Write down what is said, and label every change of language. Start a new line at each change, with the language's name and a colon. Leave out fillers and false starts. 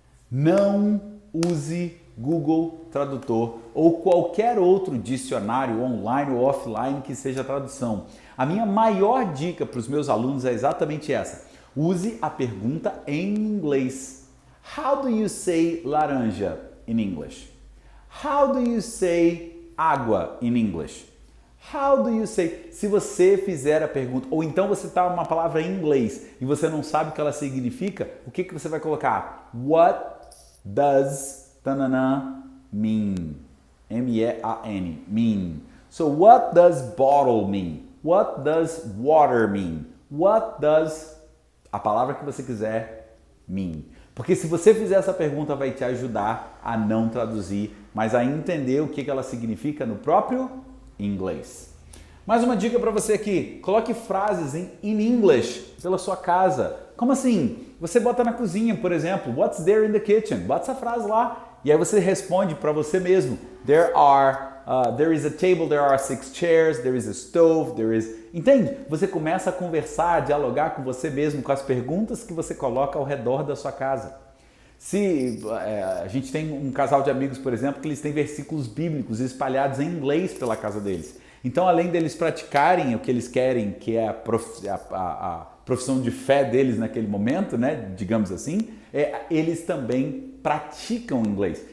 Portuguese: Não use Google Tradutor ou qualquer outro dicionário online ou offline que seja tradução. A minha maior dica para os meus alunos é exatamente essa. Use a pergunta em inglês.
English: How do you say laranja in English? How do you say água in English? How do you say?
Portuguese: Se você fizer a pergunta, ou então você está uma palavra em inglês e você não sabe o que ela significa, o que você vai colocar?
English: What does mean? M-E-A-N, mean. So what does bottle mean? What does water mean? What does
Portuguese: a palavra que você quiser
English: mean?
Portuguese: Porque se você fizer essa pergunta vai te ajudar a não traduzir, mas a entender o que ela significa no próprio inglês. Mais uma dica para você aqui, coloque frases em English pela sua casa. Como assim? Você bota na cozinha, por exemplo,
English: what's there in the kitchen?
Portuguese: Bota essa frase lá e aí você responde para você mesmo.
English: There is a table, there are 6 chairs, there is a stove, there is...
Portuguese: Entende? Você começa a conversar, a dialogar com você mesmo, com as perguntas que você coloca ao redor da sua casa. Se a gente tem um casal de amigos, por exemplo, que eles têm versículos bíblicos espalhados em inglês pela casa deles. Então, além deles praticarem o que eles querem, que é a profissão de fé deles naquele momento, né, digamos assim, eles também praticam inglês.